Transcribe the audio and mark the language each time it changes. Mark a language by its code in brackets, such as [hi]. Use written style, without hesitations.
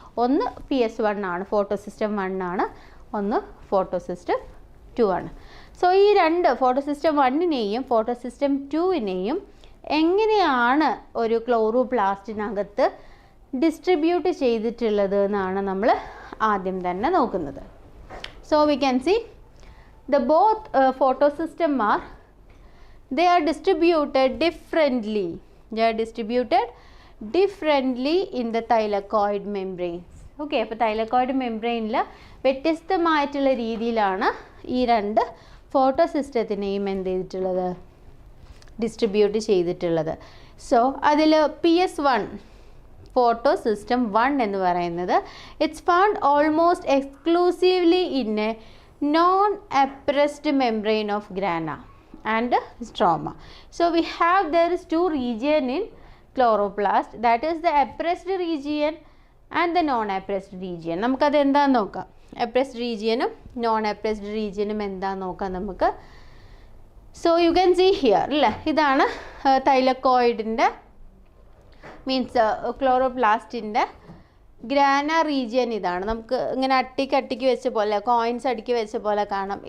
[ml] ഒന്ന് PS1 ആണ്, photosystem 1 ആണ്, ഒന്ന് ഫോട്ടോസിസ്റ്റം 2 ആണ്. സോ ഈ 2 ഫോട്ടോസിസ്റ്റം 1നെയും ഫോട്ടോസിസ്റ്റം 2നെയും എങ്ങനെയാണ് ഒരു ക്ലോറോപ്ലാസ്റ്റിനകത്ത് ഡിസ്ട്രിബ്യൂട്ട് ചെയ്തിട്ടുള്ളത് എന്നാണ് നമ്മൾ ആദ്യം തന്നെ നോക്കുന്നത്. [en] So we can see the both photosystem they are distributed differently. They are distributed differently in the thylakoid membranes. [ml] Okay, അപ്പോൾ തൈലക്കോയിഡ് മെംബ്രെയിനിൽ വ്യത്യസ്തമായിട്ടുള്ള രീതിയിലാണ് ഈ 2 ഫോട്ടോസിസ്റ്റത്തിനെയും എന്ത് ചെയ്തിട്ടുള്ളത്, ഡിസ്ട്രിബ്യൂട്ട് ചെയ്തിട്ടുള്ളത്. [en] so [ml] അതിൽ PS1 ഫോട്ടോസിസ്റ്റം 1 എന്ന് പറയുന്നത് [en] It's found almost exclusively in a non appressed membrane of grana and stroma. So we have there is 2 region in chloroplast, that is the appressed region and the non appressed region. [ml] നമുക്കത് എന്താണെന്ന് നോക്കാം. Appressed റീജിയനും non appressed റീജിയനും എന്താണെന്ന് നോക്കാം നമുക്ക്. [en] so you can see here [ml] അല്ലേ, ഇതാണ് തൈലക്കോയിഡിൻ്റെ means ക്ലോറോപ്ലാസ്റ്റിൻ്റെ grana region. ഇതാണ് നമുക്ക് ഇങ്ങനെ അട്ടിക്ക് വെച്ച പോലെ, കോയിൻസ് അടുക്കി വെച്ച പോലെ കാണാം.